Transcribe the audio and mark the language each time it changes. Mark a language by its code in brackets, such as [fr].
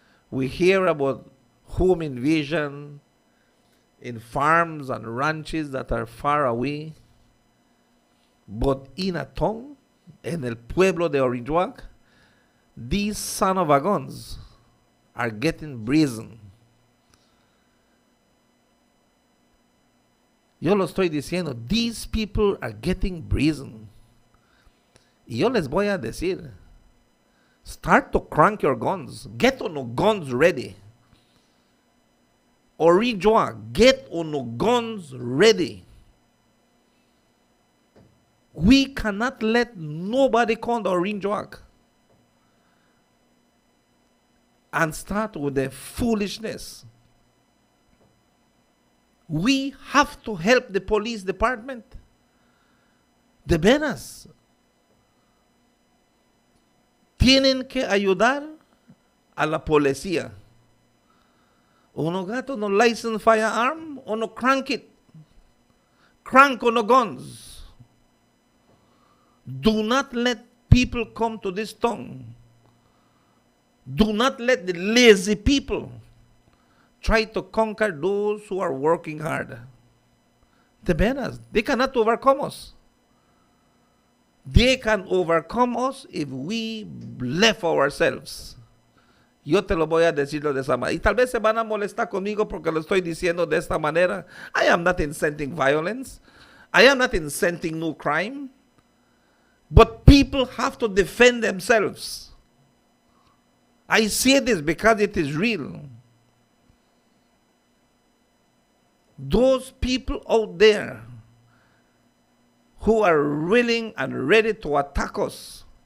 [en] We hear about home invasion in farms and ranches that are far away. But in a town, [es] en el pueblo de Orange Walk, [en] these son of a guns are getting brazen. [es] Yo lo estoy diciendo, [en] these people are getting brazen. [es] Y yo les voy a decir, [en] start to crank your guns. Get on your guns ready. Orange Walk, get on your guns ready. We cannot let nobody come to Orange Walk and start with the foolishness. We have to help the police department. [es] De veras. Tienen que ayudar a la policía. [en] Uno gato no license firearm, uno crank it. Crank on the guns. Do not let people come to this town. Do not let the lazy people try to conquer those who are working hard. [es] De veras, [en] they cannot overcome us. They can overcome us if we left ourselves. [es] Yo te lo voy a decir de esa manera. Y tal vez se van a molestar conmigo porque lo estoy diciendo de esta manera. [en] I am not inciting violence. I am not inciting no crime. But people have to defend themselves. I say this because it is real. Those people out there who are willing and ready to attack us.